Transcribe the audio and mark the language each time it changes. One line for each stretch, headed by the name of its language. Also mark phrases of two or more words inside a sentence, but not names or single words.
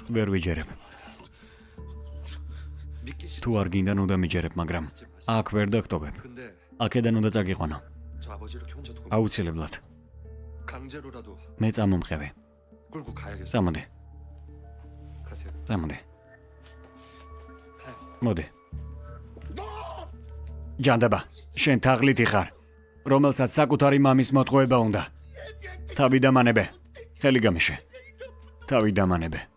Georgian: ვერ ვიჯერებ.
Korean: 믿기 싫어.
Georgian: თუ არ გინდა უნდა მიჯერებ, მაგრამ აქ ვერ დაგტოვებ.
Korean: 근데
Georgian: აქედან უნდა წაგიყვანო.
Korean: 저 아버지 이렇게 혼자 두고
Georgian: აუცილებლად.
Korean: 강제로라도
Georgian: მე წამომყევი.
Korean: 끌고 가야겠어.
Georgian: წამოდი,
Korean: 가세요.
Georgian: წამოდი. მოდი. ჯანდაბა, შენ თაღლითი ხარ, რომელსაც საკუთარი მამის მოტყუება უნდა. თავი დამანებე. ხელი გამიშვე. თავი დამანებე.